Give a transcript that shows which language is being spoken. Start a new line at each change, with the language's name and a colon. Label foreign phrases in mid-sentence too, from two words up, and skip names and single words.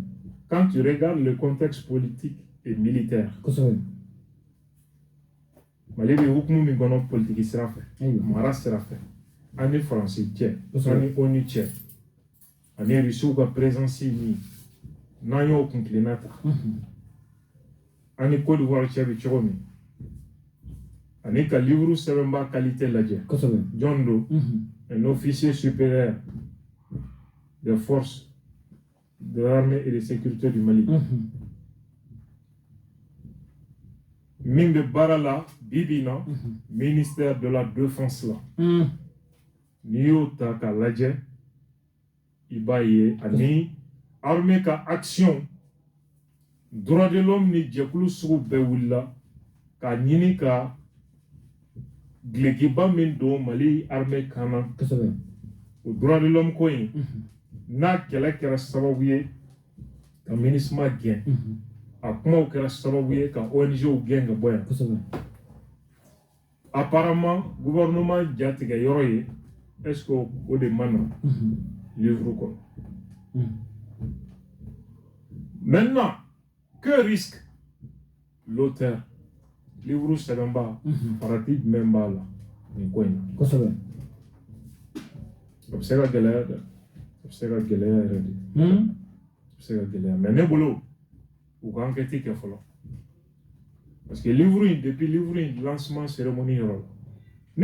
French: Quand tu regardes le contexte politique et militaire
Bambara: Mali bɛ hukumu min kɔnɔ politique sira fɛ mara sira fɛ an ni Faransi cɛ an ni ONU cɛ ani Rusiw ka présence min n'an y'o kun tilenna ta an ni Côte d'Ivoire cɛ bɛ cogo min ani ka livre sɛbɛnba qualité lajɛ jɔn do
French: un officier supérieur des forces de l'armée et de sécurité du Mali
Bambara: min bɛ baara la bibi na
French: ministère de la défense
Bambara: la n'i y'o ta k'a lajɛ i b'a ye ani armée ka action
French: droit de l'homme
Bambara: ni jɛkulu sugu bɛɛ wulila k'a ɲini ka gilɛkiba min don Mali armée kan na o
French: droit de l'homme
Bambara: ko in n'a kɛlɛ kɛra sababu ye ka MINUSMA gɛn a kumaw kɛra sababu ye ka ONGw gɛn ka bɔ yan.
French: Apparemment gouvernement
Bambara: jatigɛ yɔrɔ ye est-ce que o de ma na livre kɔnɔ.
French: Maintenant que risque l'auteur
Bambara: livre sɛbɛnba farati jumɛn b'a la nin ko in na? A bɛ se ka gɛlɛya dɛ a bɛ se ka gɛlɛya yɛrɛ de a bɛ se ka gɛlɛya mais ne bolo u ka enquête kɛ fɔlɔ
French: parce que
Bambara: livre in depuis livre in lancement cérémonie yɔrɔ la